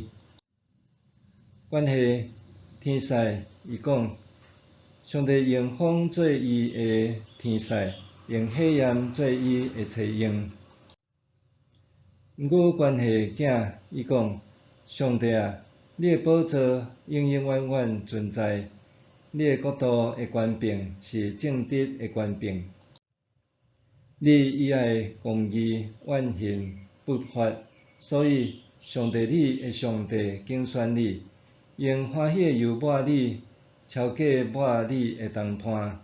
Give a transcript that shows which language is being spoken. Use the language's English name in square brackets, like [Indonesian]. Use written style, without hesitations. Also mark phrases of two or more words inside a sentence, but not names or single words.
[Min Nan Chinese] 关系天使，伊讲：“上帝用风做伊的天使，用火焰做伊的炊用。” 毋过关系囝，伊讲：“上帝啊，你的宝座永永远远存在。你的国度的权柄是正直的权柄，你以爱公义万行不法，所以上帝你的上帝竞选你，用欢喜的油抹你，超过抹你的同伴。”